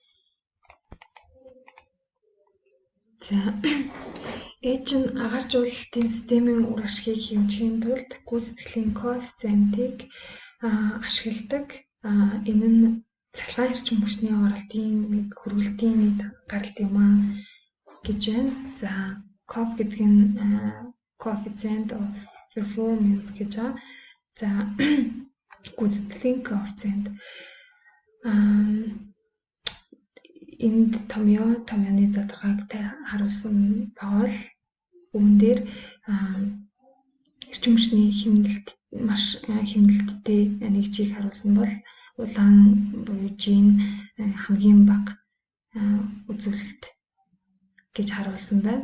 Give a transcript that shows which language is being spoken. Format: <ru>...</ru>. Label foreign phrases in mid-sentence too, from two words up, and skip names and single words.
<mn>За Edge нь агааржуулалтын системийн үр ашгийг хэмжихийн тулд гүйцэтгэлийн коэффициентийг ашигладаг. Энэ нь цахилгаан эрчим хүчний оролтын хөрвөлтийн нэг гаралт юм гэж байна. За COP гэдэг нь</mn> <en>coefficient of performance</en> <mn>гэж байна. За гүйцэтгэлийн коэффициент энд томьёоны задрагааг харуулсан байгаа л үүн дээр эрчим хүчний хэмнэлт маш хэмнэлттэй нэгжийг харуулсан бол улаан буюу G-н хамгийн бага үзүүлэлт гэж харуулсан байна.</mn>